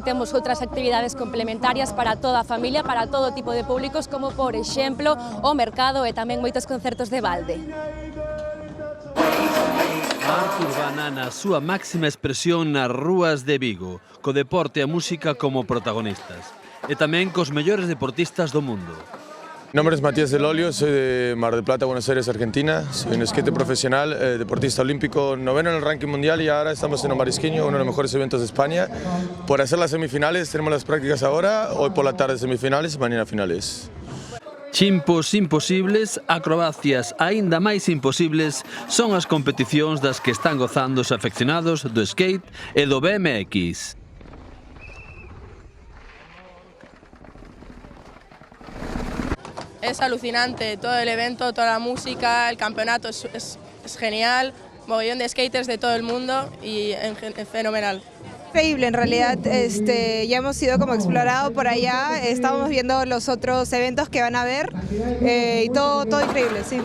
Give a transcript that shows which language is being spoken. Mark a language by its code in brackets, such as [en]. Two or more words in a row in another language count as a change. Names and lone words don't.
[gl] Temos outras actividades complementarias para toda a familia, para todo tipo de públicos, como por exemplo o mercado e tamén moitos concertos de balde. Arte urbana na súa máxima expresión nas rúas de Vigo, co deporte e a música como protagonistas, e tamén cos mellores deportistas do mundo. [es] Mi nombre es Matías del Olio, soy de Mar del Plata, Buenos Aires, Argentina. Soy un skate profesional, deportista olímpico, noveno en el ranking mundial y ahora estamos en el Marisquiño, uno de los mejores eventos de España. Por hacer las semifinales, tenemos las prácticas ahora, hoy por la tarde semifinales y mañana finales. [gl] Chimpos imposibles, acrobacias aínda máis imposibles son as competicións das que están gozando os afeccionados do skate e do BMX. [es] Es alucinante todo el evento, toda la música, el campeonato es genial, mogollón de skaters de todo el mundo y es fenomenal. Increíble, en realidad ya hemos sido como explorado por allá, estamos viendo los otros eventos que van a haber y todo increíble, sí.